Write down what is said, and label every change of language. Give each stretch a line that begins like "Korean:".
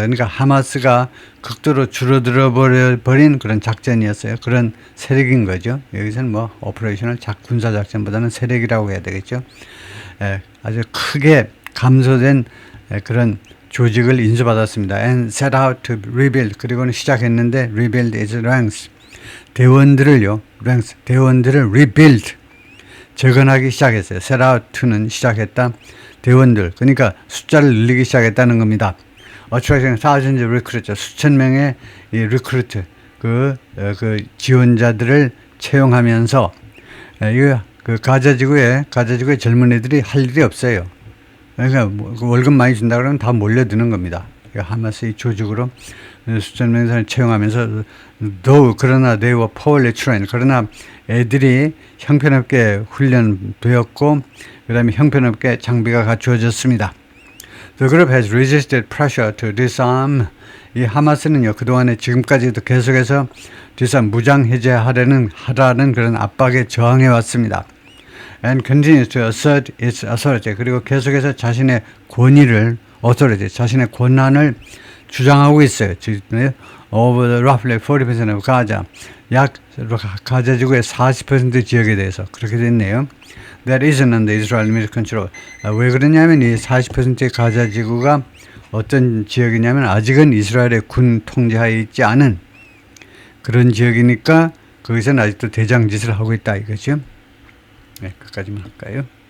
Korean: 그러니까 하마스가 극도로 줄어들어 버린 그런 작전이었어요. 그런 세력인 거죠. 여기서는 뭐 오퍼레이션을 군사 작전보다는 세력이라고 해야 되겠죠. 아주 크게 감소된 그런 조직을 인수받았습니다.
English: And set out to rebuild.
Korean: 그리고는 시작했는데
English: rebuild its ranks.
Korean: 대원들을 rebuild. 재건하기 시작했어요. set out to는 시작했다. 대원들. 그러니까 숫자를 늘리기 시작했다는 겁니다.
English: attracting thousands of recruits.
Korean: 수천 명의 이 recruit. 그 지원자들을 채용하면서 그 가자 지구에 젊은 애들이 할 일이 없어요. 그러니까 월급 많이 준다 그러면 다 몰려드는 겁니다. 그러니까 하마스 이 조직으로 수천 명의 사람을 채용하면서 그러나
English: they were poorly trained.
Korean: 그러나 애들이 형편없게 훈련되었고 그 다음에 형편없게 장비가 갖추어졌습니다.
English: The group has resisted pressure to disarm.
Korean: 이 하마스는요, 그동안에 지금까지도 계속해서 disarm, 무장 해제하라는 그런 압박에 저항해 왔습니다.
English: And continues to assert its authority.
Korean: 그리고 계속해서 자신의 권위를, authority, 자신의 권한을 주장하고 있어요.
English: over the roughly 40% of Gaza.
Korean: 약 가자 지구의 40% 지역에 대해서 그렇게 됐네요.
English: That isn't under Israel military control.
Korean: 왜 그러냐면 이 40%의 가자 지구가 어떤 지역이냐면 아직은 이스라엘의 군 통제하에 있지 않은 그런 지역이니까 거기서는 아직도 대장짓을 하고 있다 이거죠. 네, 끝까지만 할까요?